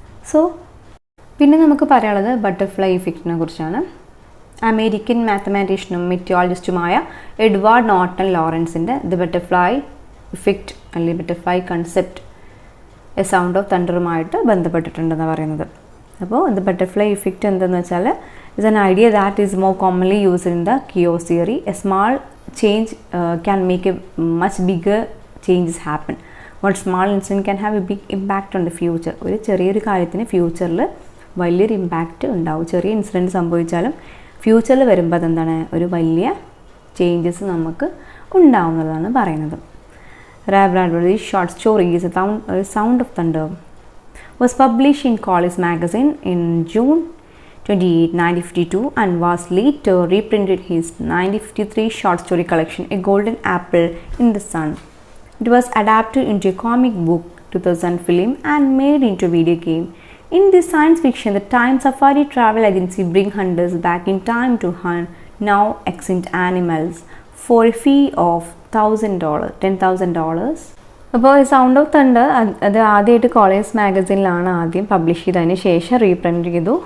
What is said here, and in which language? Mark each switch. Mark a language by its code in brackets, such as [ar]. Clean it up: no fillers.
[ml] So പിന്നെ നമുക്ക് പറയാനുള്ളത് ബട്ടർഫ്ലൈ ഇഫക്റ്റിനെ കുറിച്ചാണ്. American മാത്തമാറ്റീഷ്യനും മെറ്റിയോളജിസ്റ്റുമായ Edward Norton ലോറൻസിൻ്റെ the butterfly effect അല്ലെങ്കിൽ butterfly concept A sound of തണ്ടറുമായിട്ട് ബന്ധപ്പെട്ടിട്ടുണ്ടെന്ന് പറയുന്നത്. അപ്പോൾ ദ ബട്ടർഫ്ലൈ ഇഫക്റ്റ് എന്തെന്ന് വെച്ചാൽ [en] is an idea that is more commonly used in the chaos theory. A small change can make a much bigger changes happen. One small incident can have a big impact on the future. [ml] ഒരു ചെറിയൊരു കാര്യത്തിന് ഫ്യൂച്ചറിൽ വലിയൊരു impact ഉണ്ടാവും. ചെറിയ incident സംഭവിച്ചാലും ഫ്യൂച്ചറിൽ വരുമ്പോൾ അതെന്താണ് ഒരു വലിയ ചേഞ്ചസ് നമുക്ക് ഉണ്ടാവുന്നതാണ് പറയുന്നത്. [en] Bradbury short story is a sound of thunder was published in College magazine in June 28, 1952 and was later reprinted his 1953 short story collection A Golden Apple in the Sun. It was adapted into a comic book, 2000 film and made into a video game. In this science fiction, the time safari travel agency bring hunters back in time to hunt now extinct animals for a fee of $10,000. [ml] അപ്പോൾ sound of thunder അത് ആദ്യമായിട്ട് college മാഗസിനിലാണ് ആദ്യം publish ചെയ്തതിന് ശേഷം reprint ചെയ്തു.